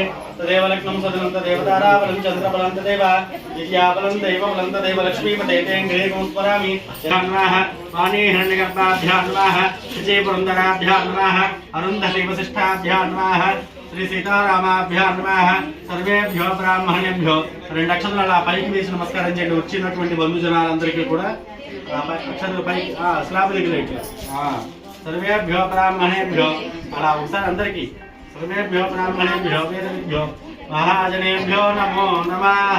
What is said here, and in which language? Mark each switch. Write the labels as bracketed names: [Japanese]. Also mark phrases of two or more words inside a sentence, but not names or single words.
[Sanskrit] तदेव लग्नं सदनं तदेव ताराबलं चन्द्रबलं तदेव विद्याबलं दैवबलं तदेव लक्ष्मीपते तेङ्घ्रे स्मरामि। नमः वाणी हिरण्यगर्भाभ्यां नमः शुचे पुरन्दराभ्यां नमः अरुन्धति वसिष्ठाभ्यां नमः श्री सीतारामाभ्यां नमः सर्वेभ्यो ब्राह्मणेभ्यो। [Telugu] రెండు అక్షరాలు ఆ పైకి వేసి నమస్కారం చేయండి. వచ్చినటువంటి బంధుజనాలందరికీ కూడా అక్షరాలు పైకి స్లాబ్ దగ్గర [Sanskrit] సర్వేభ్యో బ్రాహ్మణేభ్యో [Telugu] అలా ఒకసారి అందరికీ [Sanskrit] సర్వేభ్యో బ్రాహ్మణేభ్యో వేదవిభ్యో మహాజనేభ్యో నమో నమః.